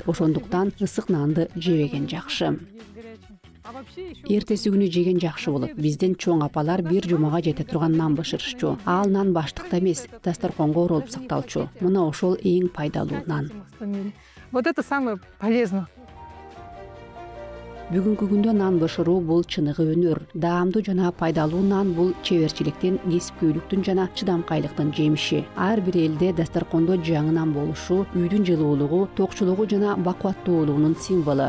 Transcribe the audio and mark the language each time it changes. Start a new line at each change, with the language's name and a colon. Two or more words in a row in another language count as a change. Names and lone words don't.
Kyrgyz: Ошондуктан ысык нанды жебеген жакшы. Эртеси күнү жеген жакшы болот. Биздин чоң апалар бир жумага жете турган нан бышырышчу. Ал нан баштыкта эмес, дасторконго оролуп сакталчу. Мына ошол эң пайдалуу нан.
Russian: Вот это самое полезное.
Kyrgyz: Бүгүнкү күндө нан бышыруу бул чыныгы өнөр. Даамдуу жана пайдалуу нан бул чеберчиликтин, кесипкөйлүктүн жана чыдамкайлыктын жемиши. Ар бир элде дасторкондо жаңы нан болушу, үйдүн жылуулугу, токчулугу жана бакубаттуулугунун символу.